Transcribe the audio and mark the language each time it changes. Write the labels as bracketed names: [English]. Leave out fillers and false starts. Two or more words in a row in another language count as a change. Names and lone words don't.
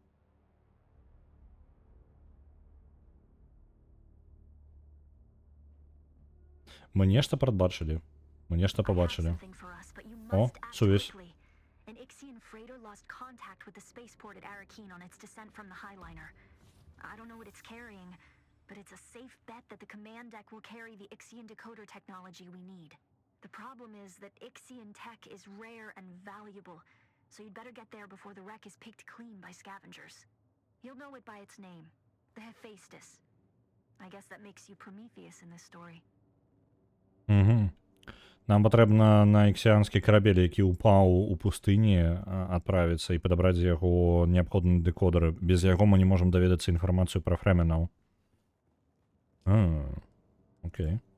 [Belarusian] Мы нешта прадбачылі. Мы нешта побачылі. О, сувязь. [English] An Ixian freighter lost contact with the spaceport at Arakeen on its descent from the Highliner. I don't know what it's carrying, but it's a safe bet that the command deck will carry the Ixian decoder technology we need. The problem is that Ixian tech is rare and valuable, so you'd better get there before the wreck is picked clean by scavengers. You'll know it by its name, the Hephaestus. I guess that makes you Prometheus in this story. Угу. [Belarusian] Нам патрэбна на іксіанскі карабель, які ўпаў у пустыні, адправіцца і падабраць з яго неабходны дэкодер. Без яго мы не можам даведацца інфармацыю пра фрэмінаў. Окей.